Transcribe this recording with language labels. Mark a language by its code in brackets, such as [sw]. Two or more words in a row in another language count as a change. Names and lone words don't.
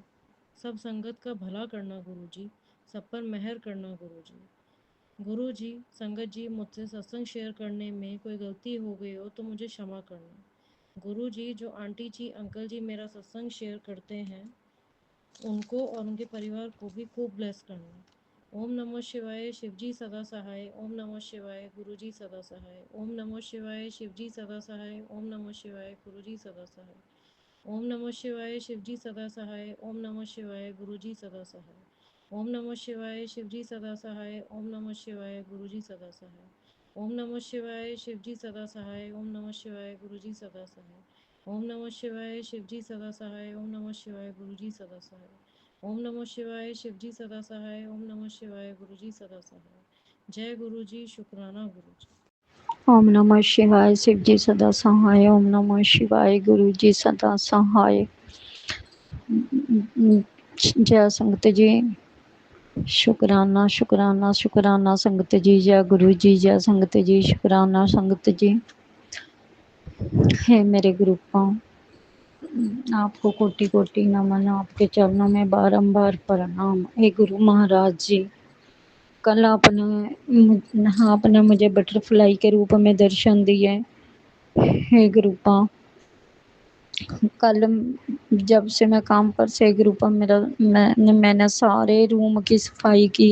[hi] सब संगत का भला करना गुरु जी, सब पर मेहर करना गुरु जी। गुरु जी, संगत जी, मुझसे सत्संग शेयर करने में कोई गलती हो गई हो तो मुझे क्षमा करना। गुरु जी, जो आंटी जी अंकल जी मेरा सत्संग शेयर करते हैं, उनको और उनके परिवार को भी खूब ब्लेस करना। ओम नमो शिवाय शिवजी सदा सहाय। ओम नमो शिवाय गुरुजी सदा सहाय। ओम नमो शिवाय शिवजी सदा सहाय। ओम नमो शिवाय गुरुजी सदा सहाय। ओम नमो शिवाय शिवजी सदा सहाय। ओम नमो शिवाय गुरुजी सदा सहाय। ओम नमो शिवाय शिवजी सदा सहाय। ओम नमो शिवाय गुरुजी सदा सहाय। ओम नमो शिवाय शिवजी सदा सहाय। ओम नमो शिवाय गुरुजी सदा सहाय। ओम नमो शिवाय शिवजी सदा सहाय। ओम नमो शिवाय गुरुजी सदा सहाय। ओम नमो शिवाय शिवजी सदा सहाय। ओम नमो शिवाय गुरुजी सदा सहाय। जय गुरुजी, शुक्राना गुरुजी। ओम नमः शिवाय शिव जी सदा सहाय। ओम नमः शिवाय गुरु जी सदा सहाय। जय संगत जी। शुकराना शुकराना शुकराना संगत जी। जय गुरु जी। जय संगत जी। शुकराना संगत जी। हे मेरे गुरुपा, आपको कोटि कोटि नमन। आपके चरणों में बारंबार प्रणाम। हे गुरु महाराज जी, कल आपने मुझे बटरफ्लाई के रूप में दर्शन दिए। हे गुरुपा, कल जब से मैं काम पर से गुरुपा मैंने सारे रूम की सफाई की।